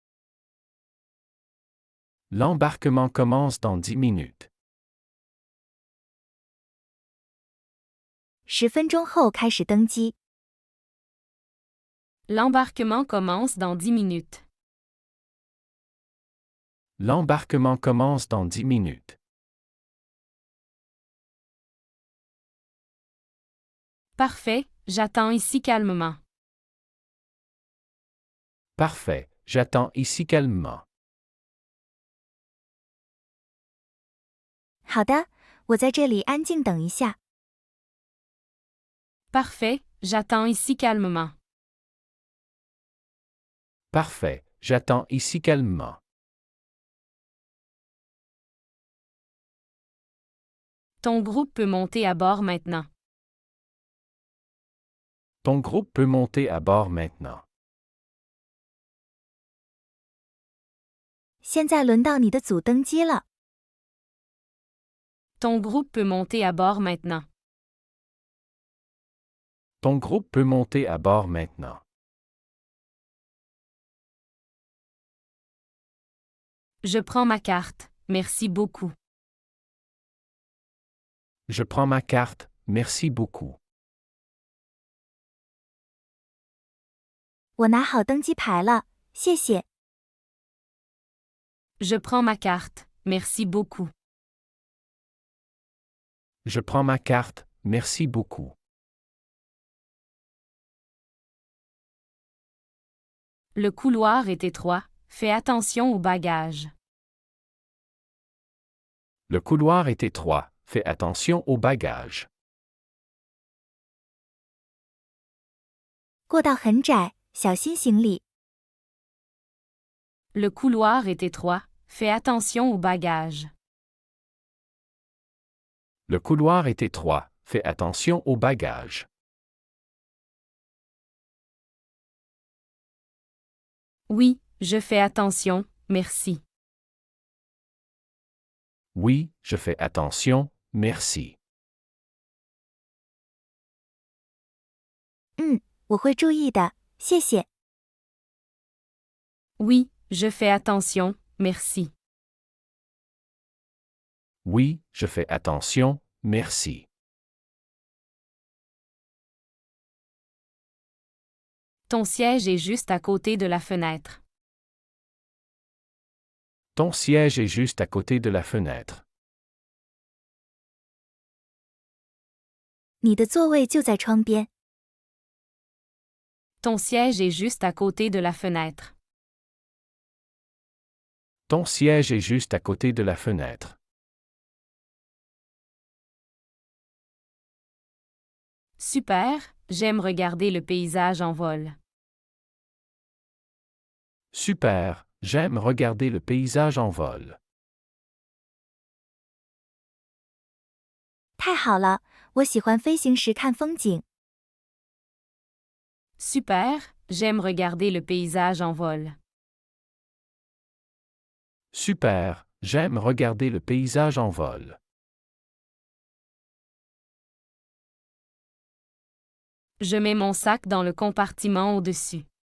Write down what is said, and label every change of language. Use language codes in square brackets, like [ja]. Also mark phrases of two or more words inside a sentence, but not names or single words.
[fr] L'embarquement commence dans 10 minutes. [zh] 10 分钟后开始登机。 [fr] L'embarquement commence dans 10 minutes. L'embarquement commence dans 10 minutes. Parfait, j'attends ici calmement. Parfait, j'attends ici calmement. [zh] 好的，我在这里安静等一下。 [fr] Parfait, j'attends ici calmement. Parfait, j'attends ici calmement. Ton groupe peut monter à bord maintenant. Ton groupe peut monter à bord maintenant. [zh] 现在轮到你的组登机了。 [fr] Ton groupe peut monter à bord maintenant. Ton groupe peut monter à bord maintenant. Je prends ma carte, merci beaucoup. Je prends ma carte, merci beaucoup. [zh] 我拿好登机牌了，谢谢。 [fr] Je prends ma carte, merci beaucoup. Je prends ma carte, merci beaucoup. Le couloir est étroit, fais attention aux bagages. Le couloir est étroit, fais attention aux bagages. [zh] 过道很窄，小心行李。 [fr] Le couloir est étroit, fais attention aux bagages. Le couloir est étroit, fais attention aux bagages. Oui, je fais attention, merci. Oui, je fais attention, merci. [zh] 我会注意的，谢谢。 [fr] Oui, je fais attention, merci. Oui, je fais attention, merci. Ton siège est juste à côté de la fenêtre. Ton siège est juste à côté de la fenêtre. [zh] 你的座位就在窗边。 [fr] Ton siège est juste à côté de la fenêtre. Ton siège est juste à côté de la fenêtre. Super, j'aime regarder le paysage en vol. Super, j'aime regarder le paysage en vol. [zh] 太好了，我喜欢飞行时看风景。 [fr] Super, j'aime regarder le paysage en vol. Super, j'aime regarder le paysage en vol. Je mets mon sac dans le compartiment au-dessus.